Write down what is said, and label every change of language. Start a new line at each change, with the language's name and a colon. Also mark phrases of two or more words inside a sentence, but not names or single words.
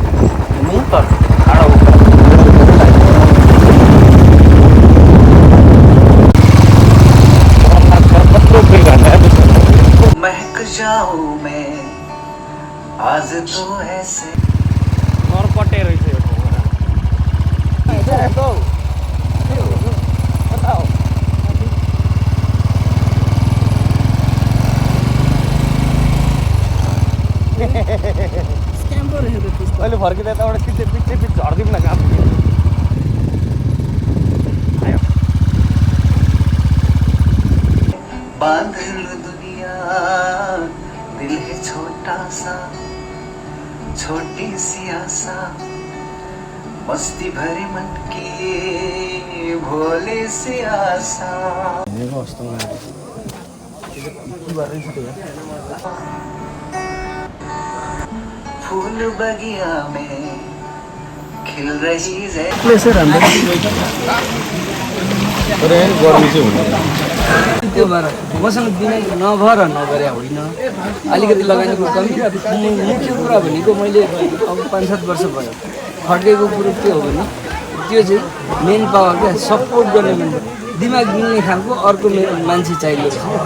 Hindi: महक जाऊं मैं आज तो ऐसे
Nepali: घर कटे रहेछ यो अहिले फर्किँदा यताबाट पिच्छे झर्दिउँ न काम
Hindi: बांध लो दुनिया दिल है छोटा सा छोटी सी आशा मस्ती भरे मन की भोले सी आशा फूल बगिया में खिल रही है
Nepali: गर्मी चाहिँ हुँदैन त्यो भएर मसँग बिना नभएर नगरे होइन अलिकति लगानीको कमी मुख्य कुरा भनेको मैले अब 5-7 वर्ष भयो खटेको कुरो के हो भने त्यो चाहिँ
English: man power
Nepali: क्या सपोर्ट गर्ने दिमाग मिल्ने खालको अर्को मान्छे चाहिएको छ